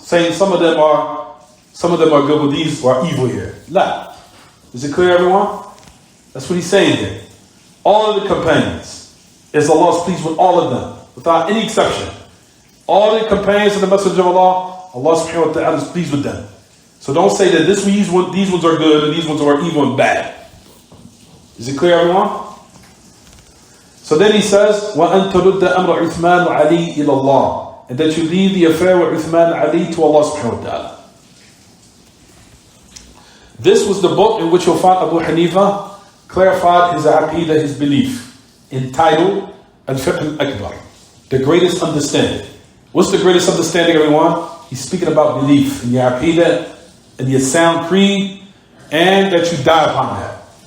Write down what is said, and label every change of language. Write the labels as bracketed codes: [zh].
[en] Saying some of them are good, but these are evil here. La. Is it clear, everyone? That's what he's saying here. All of the companions, is Allah is pleased with all of them, without any exception. All the companions of the Message of Allah, Allah subhanahu wa ta'ala is pleased with them. So don't say that these ones are good and these ones are evil and bad. Is it clear, everyone? So then he says, [ar] وَأَن تَرُدَّ أَمْرَ عُثْمَانُ عَلِي إِلَى اللَّهِ. [en] And that you leave the affair with Uthman and Ali to Allah subhanahu wa ta'ala. This was the book in which you'll find Abu Hanifa clarified his aqidah, his belief, entitled Al-Fiqh al-Akbar, the greatest understanding. What's the greatest understanding, everyone? He's speaking about belief in your aqidah, in your sound creed, and that you die upon that.